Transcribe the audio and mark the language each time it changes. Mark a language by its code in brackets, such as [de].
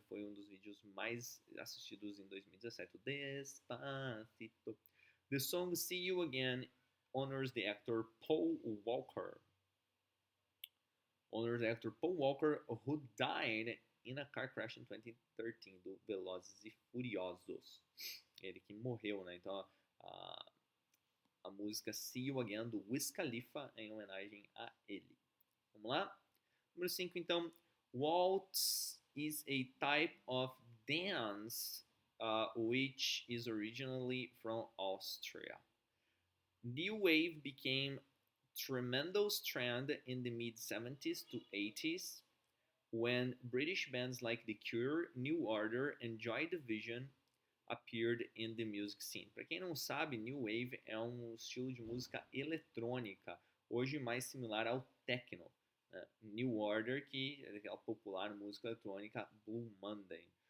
[pt] Foi um dos vídeos mais assistidos em 2017. [en] Despacito. The song See You Again honors the actor Paul Walker. Who died in a car crash in 2013, do Velozes e Furiosos. [pt] Ele que morreu, né? Então, a música See You Again, do Wiz Khalifa, em homenagem a ele. Vamos lá? Número 5, então. [en] Waltz is a type of dance which is originally from Austria. New Wave became tremendous trend in the mid-70s to 80s when British bands like The Cure, New Order, and Joy Division appeared in the music scene. [pt] Para quem não sabe, New Wave é um estilo de música eletrônica, hoje mais similar ao techno. Né? New Order, que é aquela popular música eletrônica Blue Monday.